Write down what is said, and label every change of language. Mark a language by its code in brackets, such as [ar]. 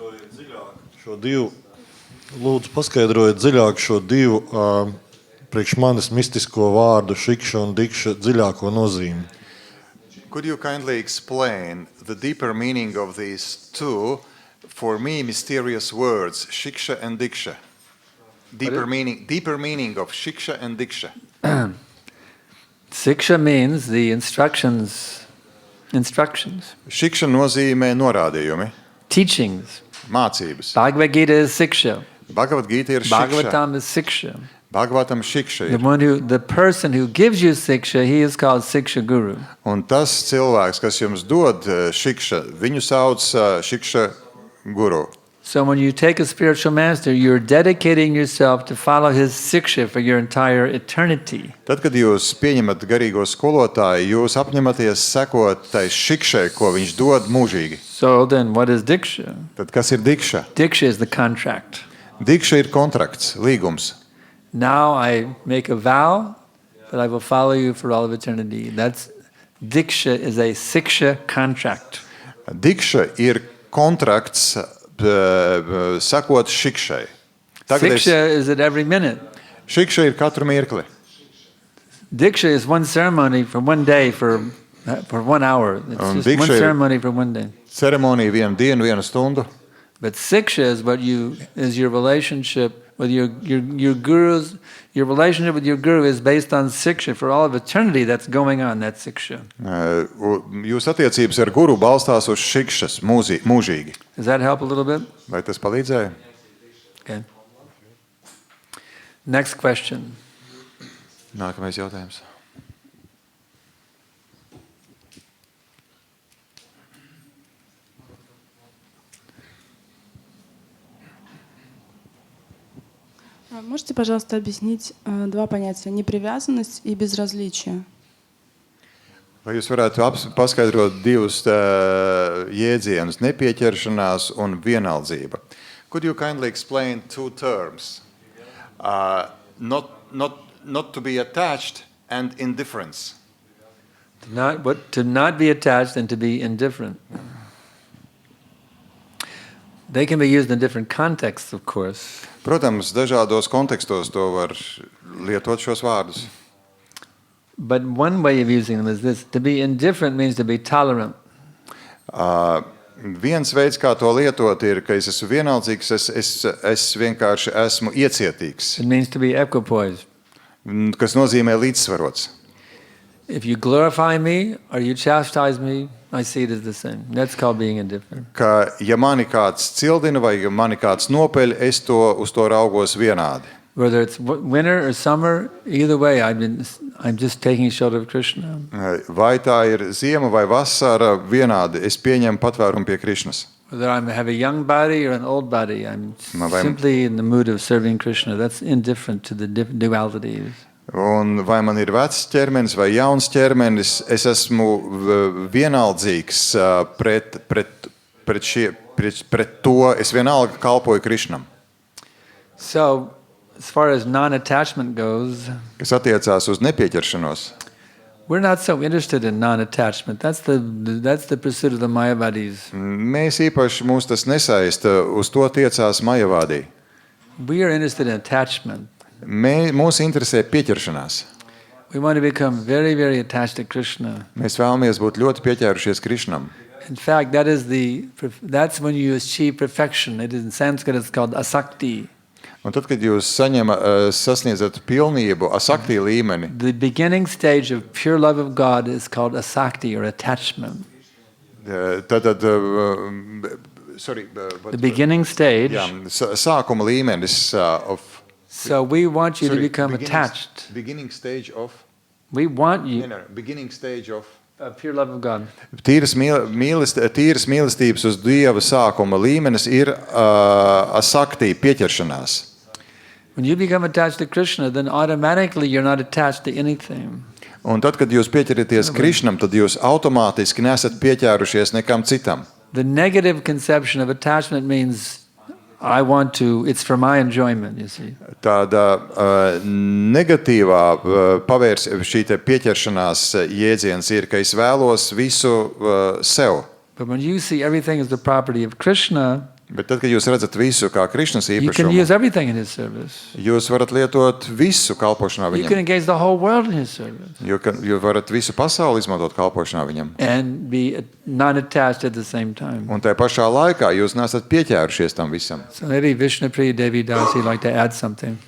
[lv] Lūdzu, paskaidrojiet dziļāk šo divu priekš manis mistisko vārdu šikša un dikša dziļāko nozīmi. [en] Could you kindly explain the deeper meaning of these two, for me, mysterious words, shiksha and diksha? Deeper meaning of shiksha and diksha. Siksha means the instructions. [lv] Shiksha nozīmē norādījumi, [en] Teachings. [lv] mācības. [en] Bhagavad Gita is siksha. [lv] Bhagavad Gita ir shiksha. [en] Bhagavatam is siksha. [lv] Bhagavatam shiksha ir. [en] The person who gives you siksha, he is called siksha guru. [lv] Un tas cilvēks, kas jums dod šikša, viņu sauc šikša guru. [en] So when you take a spiritual master, you're dedicating yourself to follow his siksha for your entire eternity. [lv] Tad, kad jūs pieņemat garīgo skolotāju, jūs apņematies sekot tai šikšai, ko viņš dod mūžīgi. [en] So then what is diksha? [lv] Tad kas ir dikša? [en] Diksha is the contract. [lv] Dikša ir kontrakts, līgums. [en] Now I make a vow that I will follow you for all of eternity. Diksha is a siksha contract. [lv] Dikša ir kontrakts sekot šikšai. [en] Siksha is at every minute. [lv] Šikša ir katru mirkli. [en] Diksha is one ceremony for one day for 1 hour. It's [lv] Un [en] just one [lv] diksha ir- [en] ceremony for one day. [lv] Ceremonija vienu dienu, vienu stundu. [en] But siksha is your relationship with your gurus. Your relationship with your guru is based on siksha for all of eternity. That's going on. That's siksha. [lv] Jūs attiecības ar guru balstās uz šikšas mūžīgi. [en] Does that help a little bit? [lv] Vai tas palīdzēja? [en] Okay. Next question. [lv] Nākamais jautājums. [ru] Можете, пожалуйста, объяснить два понятия: непривязанность и безразличие? [lv] Vai jūs varētu paskaidrot divus jēdzienus - nepieķeršanās un vienaldzība? [en] Could you kindly explain two terms? Not to be attached and indifference. To not be attached and to be indifferent. They can be used in different contexts, of course. [lv] Protams, dažādos kontekstos to var lietot šos vārdus. [en] But one way of using them is this: to be indifferent means to be tolerant. [lv] Viens veids, kā to lietot, ir, ka es esmu vienaldzīgs, es vienkārši esmu iecietīgs, [en] It means to be equipoised. [lv] kas nozīmē līdzsvarots. [en] If you glorify me or you chastise me, I see it as the same. That's called being indifferent. [lv] Ka, ja mani kāds cildina vai ja mani kāds nopeļ, es uz to raugos vienādi. [en] Whether it's winter or summer, either way, I'm just taking shelter of Krishna. [lv] Vai tā ir ziema vai vasara, vienādi es pieņemu patvērumu pie Krišnas. [en] Whether I have a young body or an old body, I'm simply in the mood of serving Krishna. That's indifferent to the dualities. [lv] Un vai man ir vecs ķermenis vai jauns ķermenis, es esmu vienaldzīgs pret to, es vienalga kalpoju Krišnam. [en] So, as far as non-attachment goes, [lv] Kas attiecās uz nepieķeršanos, [en] we're not so interested in non-attachment. That's the pursuit of the Mayavadis. [lv] mēs īpaši mūs tas nesaista, uz to tiecās Majavādī. [en] We are interested in attachment. [lv] Mūs interesē pieķeršanās. [en] We want to become very, very attached to Krishna. [lv] Mēs vēlamies būt ļoti pieķērušies Krišnam. [en] In fact, that's when you achieve perfection. In Sanskrit, it's called asakti. [lv] Un tad, kad jūs sasniedzat pilnību, asakti līmeni, [en] The beginning stage of pure love of God is called asakti or attachment. The beginning stage. [lv] Jā, sākuma līmenis of. [en] So we want you to become attached. Beginning stage of. We want you. Beginning stage of. Pure love of God. [lv] Tīras mīlestības uz Dieva sākuma līmenis ir asakti, pieķeršanās. [en] When you become attached to Krishna, then automatically you're not attached to anything. [lv] Un tad, kad jūs pieķeraties Krišnam, tad jūs automātiski nesat pieķērušies nekam citam. [en] The negative conception of attachment means it's for my enjoyment, you see. [lv] Tāda negatīvā šī te pieķeršanās jēdziens ir, ka es vēlos visu sev. [en] But when you see everything as the property of Krishna, [lv] Bet tad, kad jūs redzat visu kā Krišnas [en] you can use everything in his service. [lv] Jūs varat lietot visu kalpošanā [en] You can [lv] viņam. [en] engage the whole world in his service. [lv] Jūs varat visu pasauli izmantot kalpošanā viņam. [en] And be not attached at the same time. [lv] Un tajā pašā laikā jūs nesat pieķērušies tam visam. [en] So maybe Vishnupriya Devi Das, he'd like to add something.